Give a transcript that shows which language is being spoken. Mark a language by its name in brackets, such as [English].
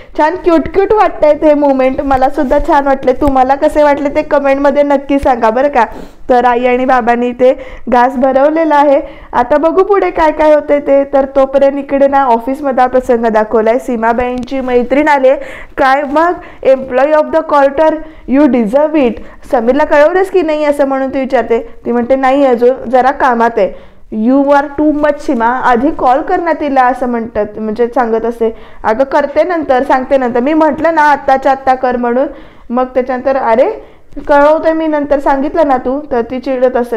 [Marathi] छान cute cute वाटतंय ते मुवमेंट, मला सुद्धा छान वाटले. तुम्हाला कसे वाटले ते कमेंटमध्ये नक्की सांगा बरं का. तर आई आणि बाबांनी ते घास भरवलेला आहे. आता बघू पुढे काय काय होते ते. तर तोपर्यंत इकडे ना ऑफिसमध्ये प्रसंग दाखवलाय. सीमाबाईंची मैत्रीण आले. काय मग [English] Employee of the quarter, you deserve it. [Marathi] समीरला कळवलंच की नाही असं म्हणून ती विचारते. ती म्हणते नाही अजून जरा कामात आहे. [English] you are too much [Marathi] सीमा, आधी कॉल कर ना तिला असं म्हणतात, म्हणजे सांगत असते. अगं करते नंतर, सांगते नंतर, मी म्हटलं ना आत्ताच्या आत्ता कर म्हणून. मग त्याच्यानंतर अरे कळवते मी नंतर, सांगितलं ना तू. तर ती चिडत असते.